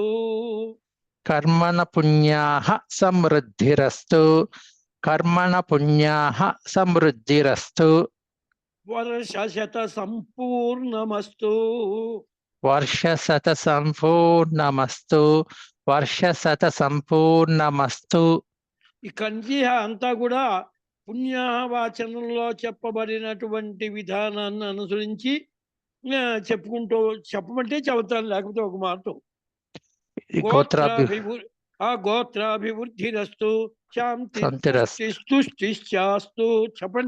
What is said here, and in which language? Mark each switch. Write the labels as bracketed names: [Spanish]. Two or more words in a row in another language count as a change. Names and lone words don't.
[Sanskrit] कर्मण पुण्याः समृद्धिरस्तु कर्मण पुण्याः समृद्धिरस्तु वर्षशतसम्पूर्णमस्तु वर्षशतसम्पूर्णमस्तु वर्षशतसम्पूर्णमस्तु [Telugu] ఈ కంచి అంతా కూడా పుణ్యవాచనంలో చెప్పబడినటువంటి విధానాన్ని అనుసరించి చెప్పుకుంటూ చెప్పమంటే చెబుతాను, లేకపోతే ఒక మాట. [Sanskrit] గోత్రాభివృద్ధిరస్తు శాంతి తుష్టిశ్చాస్తు. చెప్పండి.